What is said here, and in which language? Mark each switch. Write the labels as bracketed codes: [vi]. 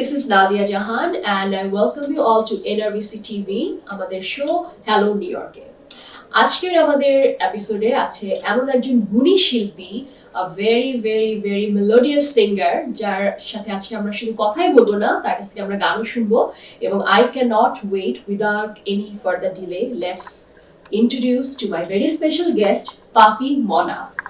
[en] Nazia Jahan and I welcome you all to NRBC TV, [bn] আমাদের show hello new ইয়র্কে। আজকের আমাদের এপিসোডে আছে এমন একজন গুণী শিল্পী, [en] a very very very melodious singer, [bn] যার সাথে আজকে আমরা শুধু কথাই বলবো না, তার কাছ থেকে আমরা গানও শুনবো। [en] এবং I cannot wait without any further delay, let's introduce to my very special guest, Papi Mona.